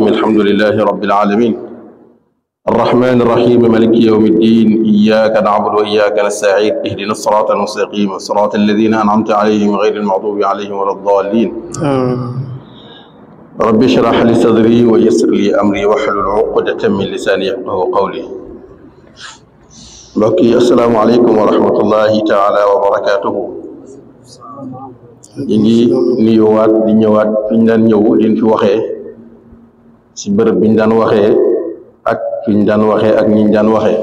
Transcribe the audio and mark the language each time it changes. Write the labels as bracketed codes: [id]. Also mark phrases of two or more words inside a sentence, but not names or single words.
[ar] الحمد لله رب العالمين الرحمن الرحيم مالك يوم الدين. إياك نعبد وإياك نستعين. اهدنا الصراط المستقيم صراط الذين أنعمت عليهم غير المغضوب عليهم ولا الضالين. رب اشرح لي صدري ويسر لي أمري واحلل عقدة من لساني يفقهوا قولي. [wo] mbokk yi [ar] السلام عليكم ورحمة الله تعالى وبركاته. [wo] ñu ngi nuyuwaat di ñëwaat fi ñu daan ñëw liñ fi waxee ci bërëb bi ñu daan waxee ak fi ñu daan waxee ak ñi ñu daan waxee.